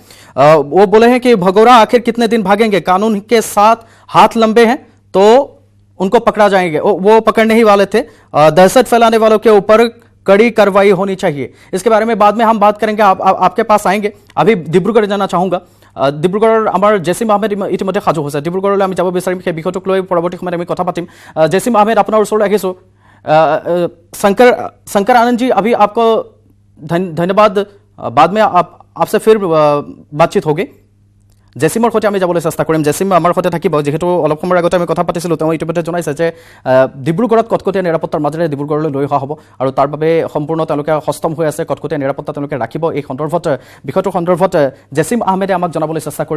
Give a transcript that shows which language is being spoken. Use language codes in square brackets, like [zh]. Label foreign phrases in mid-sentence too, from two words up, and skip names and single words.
[hi] वो बोले हैं कि भगोड़ा आखिर कितने दिन भागेंगे, कानून के साथ हाथ लंबे हैं तो उनको पकड़ा जाएंगे। वो पकड़ने ही वाले थे। दहशत फैलाने वालों के ऊपर कड़ी कार्रवाई होनी चाहिए। इसके बारे में बाद में हम बात करेंगे, आपके पास आएंगे। अभी डिब्रुगढ़ जाना चाहूँगा। [as] ডিব্ৰুগড়ৰ আমাৰ জেছিম আহমেদ ইতিমধ্যে সাজু হৈছে। ডিব্ৰুগড়লৈ আমি যাব বিচাৰিম, সেই বিষয়টোক লৈ পৰৱৰ্তী সময়ত আমি কথা পাতিম। [hi] जैसिम अहमद अपना ओर আহিছোঁ। शंकर आनंद जी, अभी आपको धन्यवाद। बाद में आपसे फिर बातचीत होगी। [as] জেছিমৰ সৈতে আমি যাবলৈ চেষ্টা কৰিম। জেছিম আমাৰ সৈতে থাকিব, যিহেতু অলপ সময়ৰ আগতে আমি কথা পাতিছিলোঁ। তেওঁ ইতিমধ্যে জনাইছে যে ডিব্ৰুগড়ত কটকটীয়া নিৰাপত্তাৰ মাজেৰে ডিব্ৰুগড়লৈ লৈ অহা হ'ব আৰু তাৰ বাবে সম্পূৰ্ণ তেওঁলোকে সষ্টম হৈ আছে। কটকটীয়া নিৰাপত্তা তেওঁলোকে ৰাখিব। এই সন্দৰ্ভত বিষয়টোৰ সন্দৰ্ভত জেছিম আহমেদে আমাক জনাবলৈ চেষ্টা কৰিব।